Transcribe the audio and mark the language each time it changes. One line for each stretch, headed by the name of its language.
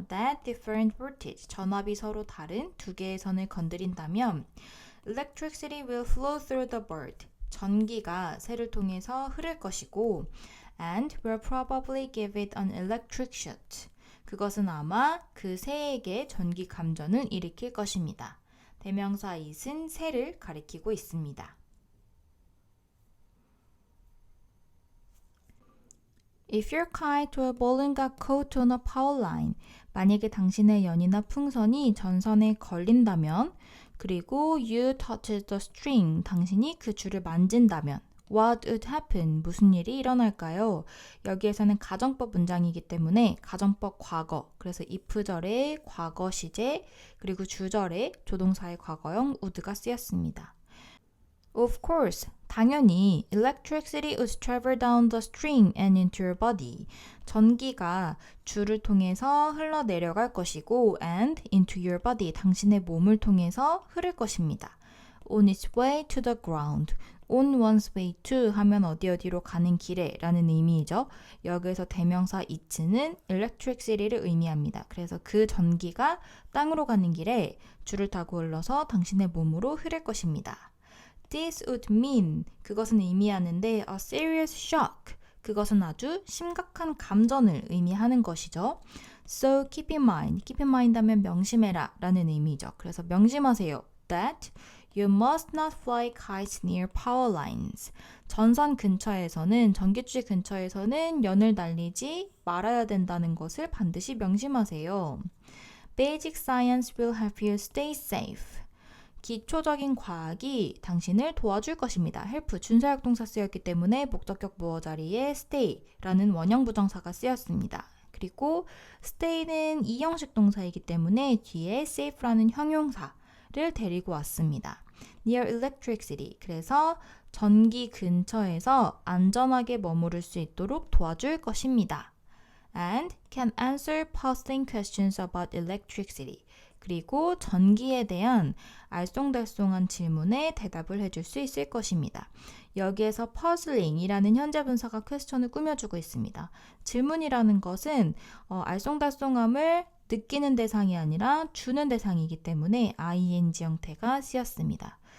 English: That differ in voltage,
Korean: 전압이 서로 다른 두 개의 선을 건드린다면
English: Electricity will flow through the bird,
Korean: 전기가 새를 통해서 흐를 것이고
English: and will probably give it an electric shock,
Korean: 그것은 아마 그 새에게 전기 감전을 일으킬 것입니다. 대명사 it은 새를 가리키고 있습니다.
English: If your kite or balloon got caught on a power line,
Korean: 만약에 당신의 연이나 풍선이 전선에 걸린다면,
English: 그리고 you touched the string,
Korean: 당신이 그 줄을 만진다면,
English: what would happen,
Korean: 무슨 일이 일어날까요? 여기에서는 가정법 문장이기 때문에 가정법 과거, 그래서 if절에 과거 시제, 그리고 주절에 조동사의 과거형 would가 쓰였습니다.
English: Of course,
Korean: 당연히
English: electricity would travel down the string and into your body.
Korean: 전기가 줄을 통해서 흘러내려갈 것이고
English: and into your body,
Korean: 당신의 몸을 통해서 흐를 것입니다.
English: On its way to the ground. On one's way to
Korean: 하면 어디로 가는 길에 라는 의미이죠. 여기에서 대명사 it는 electricity를 의미합니다. 그래서 그 전기가 땅으로 가는 길에 줄을 타고 흘러서 당신의 몸으로 흐를 것입니다.
English: This would mean,
Korean: 그것은 의미하는데
English: a serious shock,
Korean: 그것은 아주 심각한 감전을 의미하는 것이죠.
English: So keep in mind
Korean: 하면 명심해라 라는 의미죠. 그래서 명심하세요.
English: That you must not fly kites near power lines.
Korean: 전선 근처에서는, 전기줄 근처에서는 연을 날리지 말아야 된다는 것을 반드시 명심하세요.
English: Basic science will help you stay safe.
Korean: 기초적인 과학이 당신을 도와줄 것입니다. help, 준사역 동사 쓰였기 때문에 목적격 보어 자리에 stay라는 원형 부정사가 쓰였습니다. 그리고 stay는 이형식 동사이기 때문에 뒤에 safe라는 형용사를 데리고 왔습니다.
English: near electricity.
Korean: 그래서 전기 근처에서 안전하게 머무를 수 있도록 도와줄 것입니다.
English: And can answer puzzling questions about electricity.
Korean: 그리고 전기에 대한 알쏭달쏭한 질문에 대답을 해줄 수 있을 것입니다. 여기에서 puzzling이라는 현재 분사가 퀘스천을 꾸며주고 있습니다. 질문이라는 것은 알쏭달쏭함을 느끼는 대상이 아니라 주는 대상이기 때문에 ing 형태가 쓰였습니다.